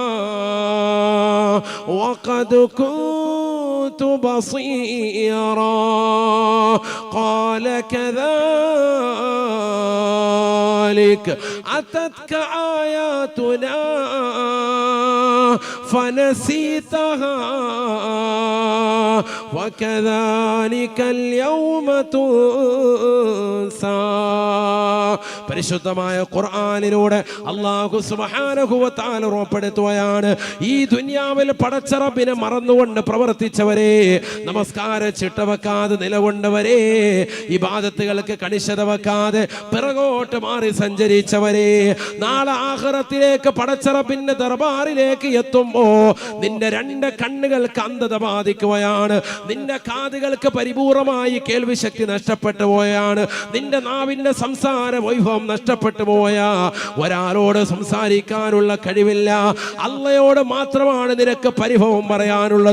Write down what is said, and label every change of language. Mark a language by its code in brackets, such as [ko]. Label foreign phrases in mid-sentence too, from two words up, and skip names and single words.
[ar] وقد كنت بصيرا قال كذلك أتتك آياتنا فنسيتها وكذلك اليوم تنسى. [ml] പരിശുദ്ധമായ ഖുർആനിലൂടെ [ar] الله سبحانه و تعالى [ml] ഉറപ്പെടുത്തുകയാണ്, ഈ ദുനിയാവിൽ പടച്ച റബ്ബിനെ മറന്നുകൊണ്ട് പ്രവർത്തിച്ചവരെ, നമസ്കാര ചിട്ട വെക്കാതെ നിലകൊണ്ടവരെ, ഇബാദത്തുകൾക്ക് കണിശത വെക്കാതെ പിറകോട്ട് മാറി സഞ്ചരിച്ചവരെ, നാളെ ആഖിറത്തിലേക്ക് പടച്ച റബ്ബിന്റെ ദർബാറിലേക്ക് എത്തുമ്പോ നിന്റെ രണ്ട് കണ്ണുകൾക്ക് അന്ധത ബാധിക്കുകയാണ്, നിന്റെ കാതുകൾക്ക് പരിപൂർണമായി കേൾവി ശക്തി നഷ്ടപ്പെട്ടു പോയാണ്, നിന്റെ നാവിന്റെ സംസാര വൈഭവം നഷ്ടപ്പെട്ടു പോയ, ഒരാളോട് സംസാരിക്കാനുള്ള കഴിവില്ല, അള്ളയോട് മാത്രമാണ് നിനക്ക് പരിഭവം പറയാനുള്ളത്.